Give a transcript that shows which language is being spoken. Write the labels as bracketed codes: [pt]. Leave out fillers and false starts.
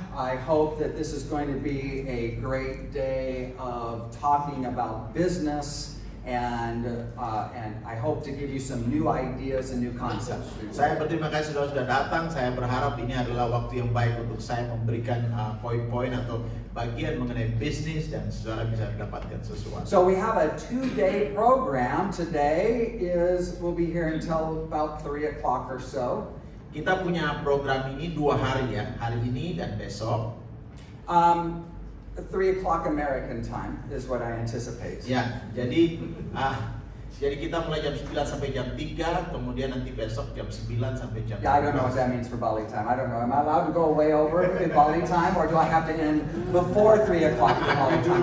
[en] I hope that this is going to be a great day of talking about business, and I hope to give you some new ideas and new concepts. [id] Saya berterima kasih sudah datang. Saya berharap ini adalah waktu yang baik untuk saya memberikan poin-poin atau bagian mengenai bisnis dan saudara bisa mendapatkan sesuatu. [en] So we have a 2-day program. Today we'll be here until about 3 o'clock or so. [id] Kita punya program ini 2 hari ya, hari ini dan besok. [en] 3 o'clock American time is what I anticipate. [id] Ya, jadi kita mulai jam 9 sampai jam 3, kemudian nanti besok jam 9 sampai jam 3. [en] Yeah, I don't know what that means for Bali time. I don't know. Am I allowed to go way over in Bali time, or do I have to end before 3 o'clock in Bali time?